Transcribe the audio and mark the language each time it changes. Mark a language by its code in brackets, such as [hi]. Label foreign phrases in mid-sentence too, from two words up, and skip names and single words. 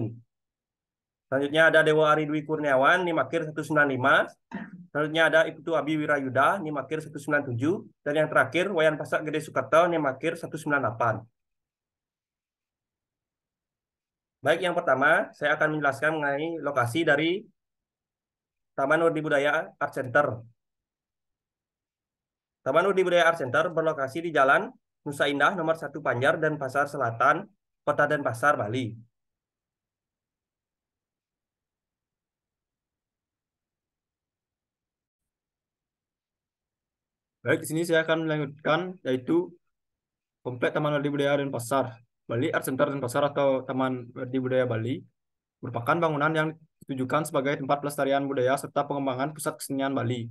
[id] Selanjutnya ada Dewa Ari Dwi Kurniawan, Nimakir 195. Selanjutnya ada Ibtu Abi Wirayuda, Nimakir 197. Dan yang terakhir, Wayan Pasak Gede Sukarto, Nimakir 198. Baik, yang pertama, saya akan menjelaskan mengenai lokasi dari Taman Wardi Budaya Art Center. Taman Wardi Budaya Art Center berlokasi di Jalan Nusa Indah nomor 1 Panjar dan Pasar Selatan, Kota Denpasar, Bali. Baik, di sini saya akan melanjutkan yaitu Komplek Taman Wardi Budaya dan Pasar Bali Art Center dan Pasar atau Taman Wardi Budaya Bali merupakan bangunan yang ditujukan sebagai tempat pelestarian budaya serta pengembangan pusat kesenian Bali.